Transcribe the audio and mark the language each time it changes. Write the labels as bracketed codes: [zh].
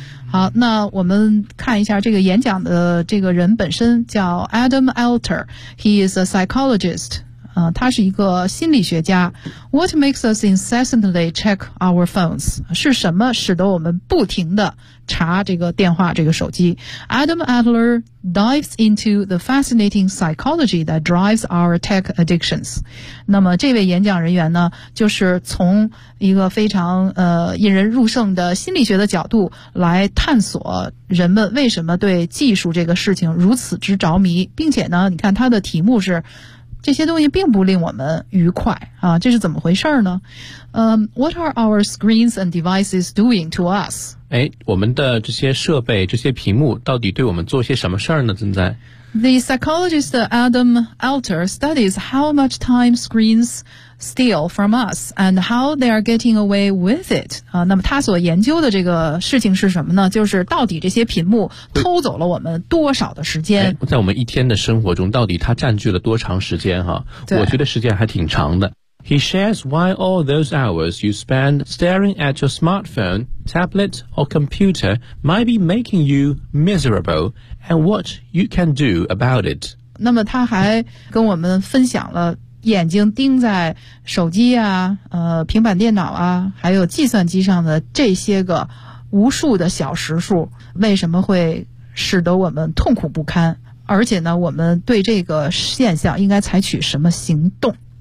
[zh] 好，那我们看一下这个演讲的这个人本身叫 Adam Alter. [en] He is a psychologist. [zh] 他是一个心理学家。 [en] What makes us incessantly check our phones? [zh] 是什么使得我们不停地查这个电话这个手机？ [en] Adam Alter dives into the fascinating psychology that drives our tech addictions. [zh] 那么这位演讲人员呢，就是从一个非常引人入胜的心理学的角度来探索人们为什么对技术这个事情如此之着迷，并且呢，你看他的题目是这些东西并不令我们愉快啊，这是怎么回事呢？ [en] What are our screens and devices doing to us? [zh] 哎，我们的这些设备、这些屏幕到底对我们做些什么事儿呢？正在 [en] The psychologist Adam Alter studies how much time screens steal from us and how they are getting away with it. [zh] 那么他所研究的这个事情是什么呢？就是到底这些屏幕偷走了我们多少的时间？哎，在我们一天的生活中，到底它占据了多长时间哈？我觉得时间还挺长的。 [en] He shares why all those hours you spend staring at your smartphone, tablet, or computer might be making you miserable, and what you can do about it. [zh] 那么他还跟我们分享了眼睛盯在手机啊、平板电脑啊，还有计算机上的这些个无数的小时数，为什么会使得我们痛苦不堪？而且呢，我们对这个现象应该采取什么行动？